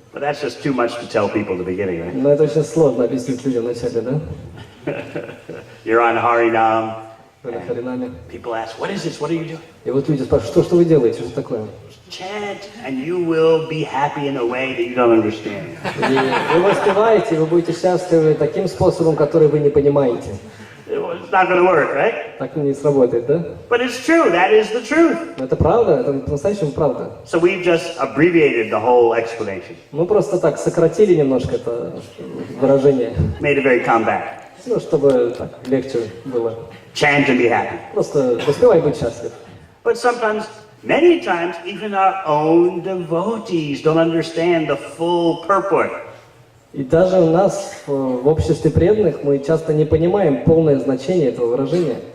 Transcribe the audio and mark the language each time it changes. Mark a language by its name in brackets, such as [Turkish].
[English] But that's just too much to tell people at the beginning, right? [Russian] Но это очень сложно объяснить людям вначале, да? [English] You're on Harinam. [Russian] Вы на Харинаме. [English] People ask, what is this? What are you doing? [Russian] И вот люди спрашивают, что вы делаете, что такое? [English] Chant, and you will be happy in a way that you don't understand. [Russian] И вы воспеваете, и вы будете счастливы таким способом, который вы не понимаете. [English] It's not going to work, right? [Russian] Так не сработает, да? [English] But it's true. That is the truth. [Russian] Но это правда, это по-настоящему правда. [English] So we've just abbreviated the whole explanation. [Russian] Мы просто так сократили немножко это выражение. [English] Made it very compact. [Russian] Ну, чтобы так легче было. [English] Chant and be happy. [Russian] Просто воспевай, будь счастлив. [English] But sometimes, many times, even our own devotees don't understand the full purport. [Russian] И даже у нас в обществе преданных мы часто не понимаем полное значение этого выражения.